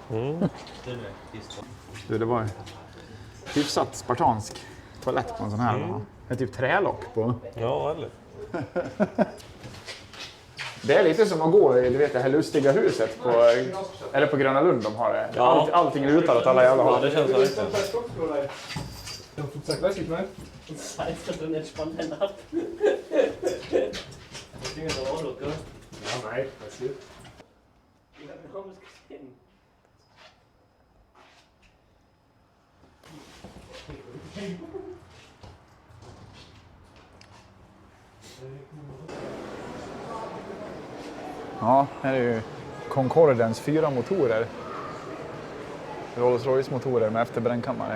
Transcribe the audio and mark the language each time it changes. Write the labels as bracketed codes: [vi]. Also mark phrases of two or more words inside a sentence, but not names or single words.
[sv] Du, det var hyfsat spartansk toalett på en sån här. Det är typ trälock på. Ja, eller? Det är lite som att gå i det här lustiga huset på Gröna Lund de har det. Ja. Allting lutar åt alla jävla Ja, håll. det känns så riktigt. [de] Salz hat dann entspannt eine Nacht. Das Ding ist aber auch noch, gell? Ja, nein, passiert. Ich hab noch was gesehen. [sv] Ja, här är ju Concordens 4 motorer. Rolls Royce-motorer med efterbrännkammare.